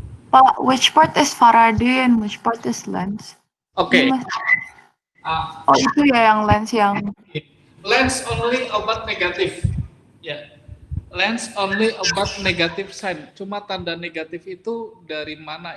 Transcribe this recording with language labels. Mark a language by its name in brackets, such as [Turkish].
[English] Pak, which part is Faraday and which part is lens? Oke. [Indonesian] Ini oh itu ya yang lens yang [English] Lens only about negatif. Ya. Lens only about negative sign. [Indonesian] Cuma tanda negatif itu dari mana?